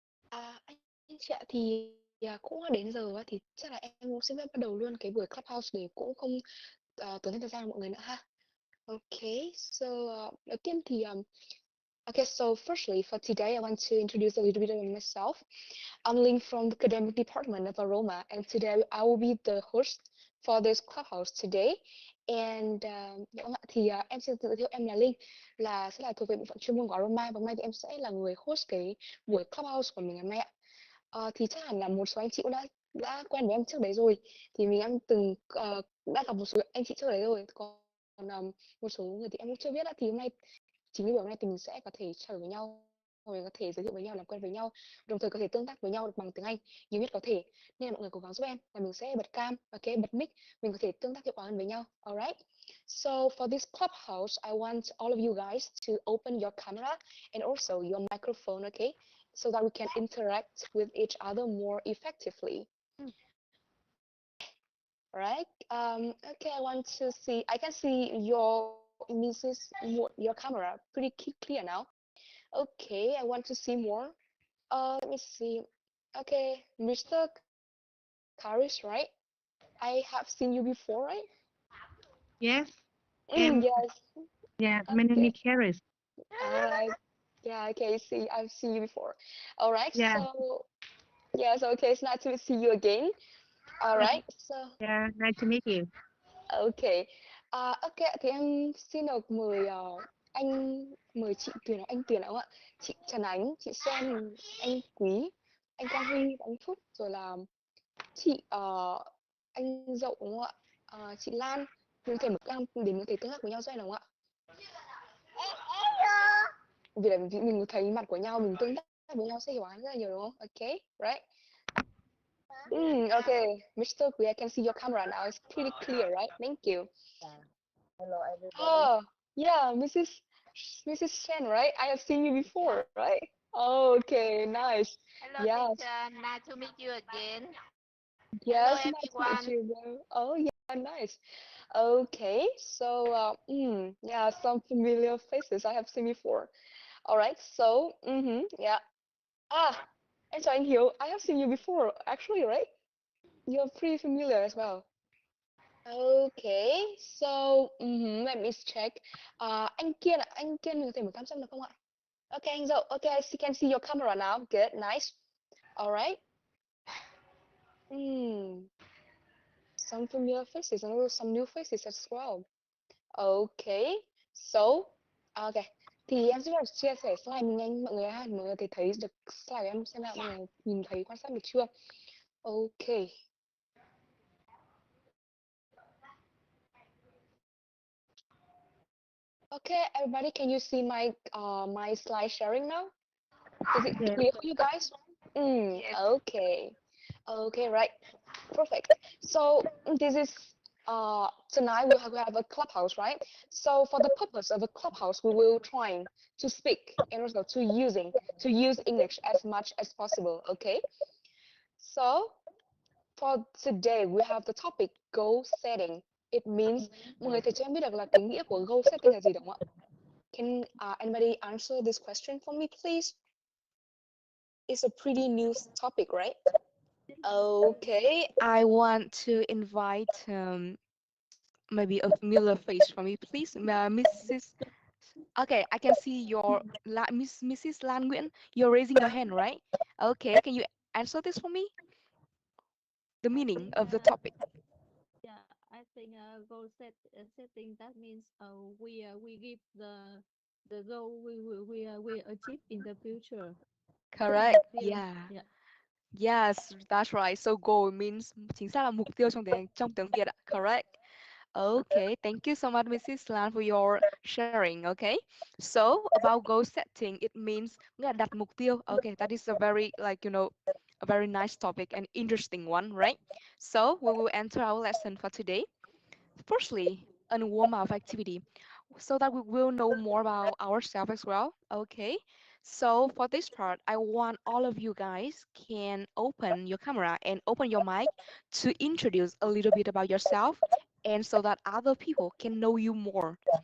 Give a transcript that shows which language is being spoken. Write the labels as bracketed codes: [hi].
[vi] Anh chị ạ, thì cũng đến giờ á, thì chắc là em cũng sẽ bắt đầu luôn cái buổi Clubhouse để cũng không tốn thêm thời gian của mọi người nữa ha. [en] Okay, so [vi] đầu tiên thì [en] okay, so firstly for today I want to introduce a little bit of myself. I'm Ling from the academic department of Aroma, and today I will be the host for this Clubhouse today. [vi] And dạ vâng ạ, thì em xin tự giới thiệu em là Linh, là sẽ là thuộc về bộ phận chuyên môn của Aroma, và hôm nay thì em sẽ là người host cái buổi Clubhouse của mình ngày hôm nay ạ. Thì chắc hẳn là một số anh chị cũng đã quen với em trước đấy rồi, thì em từng đã gặp một số anh chị trước đấy rồi, còn một số người thì em cũng chưa biết á. Thì chính vì buổi hôm nay thì mình sẽ có thể trao đổi với nhau, rồi có thể giới thiệu với nhau, làm quen với nhau, đồng thời có thể tương tác với nhau được bằng tiếng Anh nhiều nhất có thể. Nên là mọi người cố gắng giúp em là mình sẽ bật cam, ok, bật mic, mình có thể tương tác hiệu quả hơn với nhau. [en] Alright. So for this clubhouse, I want all of you guys to open your camera and also your microphone, okay, so that we can interact with each other more effectively. Right? Okay, I want to see. I can see your your camera pretty clear now. Okay, I want to see more. Let me see. Okay, Mr. Karis, right? I have seen you before, right? Yes, em Yes. yeah, my name is Harris. All right. Yeah. Okay. See, I've seen you before. All right. Yeah, So yes. Okay. It's nice to see you again. All okay. right. So Yeah, nice to meet you. okay. [vi] Ok, thì em xin được anh mời chị Tuyền, anh Tuyền đúng không ạ? Chị Trần Ánh, chị Sen, anh Quý, anh Quang Huy, anh Phúc, rồi là chị anh Dậu đúng không ạ? Chị Lan, mình có thể một cam để mình có thể tương tác với nhau dễ đúng không ạ? Vì là mình thấy mặt của nhau, mình tương tác với nhau sẽ hiểu rất là nhiều đúng không? [en] Ok, right? Okay, Mr. Quý, I can see your camera now. It's pretty clear, right? Thank you. Oh, yeah, Mrs. Chen, right? I have seen you before, right? Okay, nice. Hello, Yes, teacher. Nice to meet you again. Hello, yes, nice to meet everyone. you, bro. Oh, yeah, nice. Okay, so, yeah, some familiar faces I have seen before. All right, so, yeah. Ah, and so in here, I have seen you before, actually, right? You're pretty familiar as well. Okay, so, let me check. [vi] Anh Kiên mình có thể mở cam xem được không ạ? [en] Okay, anh Dậu. Okay, can see your camera now. Good, nice. All right. Hmm, some familiar faces and also some new faces as well. Okay, so, okay. [vi] Thì em sẽ chia sẻ slide mình nhanh mọi người ha, mọi người thấy được slide của em xem nào, mọi người nhìn thấy quan sát được chưa? [en] Okay. Okay, everybody, can you see my slide sharing now? Is it Yeah, clear for you guys? Yes. Okay. Okay, right. Perfect. So this is tonight we have a clubhouse, right? So for the purpose of a clubhouse, we will trying to speak and also to use English as much as possible. Okay. So for today we have the topic goal setting. It means [vi] mọi người thể cho em biết được là cái nghĩa của goal setting là gì đúng không ạ? [en] Can anybody answer this question for me, please? It's a pretty new topic, right? Okay, I want to invite maybe a familiar face for me, please, Mrs. Okay, I can see your Mrs. Lan Nguyễn. You're raising your hand, right? Okay, can you answer this for me? The meaning of the Yeah, topic. yeah. I think setting that means we give the goal we achieve in the future. Correct. [vi] Mục tiêu. [en] Yeah. Yeah. Yes, that's right. So goal means [vi] chính xác là mục tiêu trong tiếng Việt ạ. [en] Correct. Okay, thank you so much, Mrs. Lan, for your sharing. Okay, so about goal setting, it means [vi] nghĩa là đặt mục tiêu. [en] Okay, that is a very a very nice topic and interesting one, right? So we will enter our lesson for today. Firstly, a warm-up activity so that we will know more about ourselves as well. Okay, so for this part, I want all of you guys can open your camera and open your mic to introduce a little bit about yourself and so that other people can know you more.